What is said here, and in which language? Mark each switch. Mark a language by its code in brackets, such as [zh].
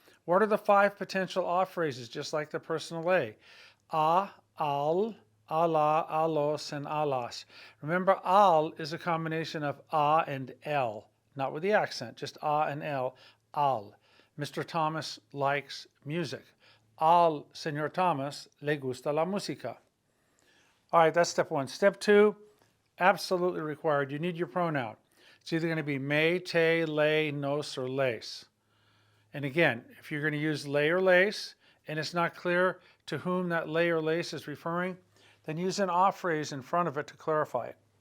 [en] What are the 5 potential a phrases, just like the personal a? A, al, ala, alos, and alas. Remember, al is a combination of a and l, not with the accent, just a and l, al. Mr. Thomas likes music. [es] Al Señor Thomas le gusta la música. [en] All right, that's step 1. Step 2, absolutely required. You need your pronoun. It's either going to be me, te, le, nos, or les. And again, if you're going to use lay or lace, and it's not clear to whom that lay or lace is referring, then use an a phrase in front of it to clarify it.